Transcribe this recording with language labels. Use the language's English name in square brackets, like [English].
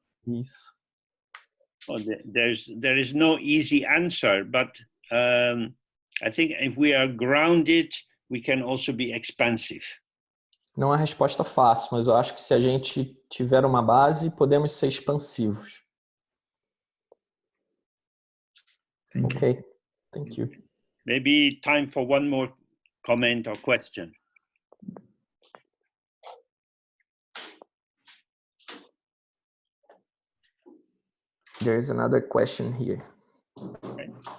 [Portuguese] Isso. [English] Well, there is no easy answer, but I think if we are grounded, we can also be expansive. [Portuguese] Não há resposta fácil, mas eu acho que se a gente tiver uma base, podemos ser expansivos. [English] Okay. Thank you. Maybe time for one more comment or question. There's another question here. Okay.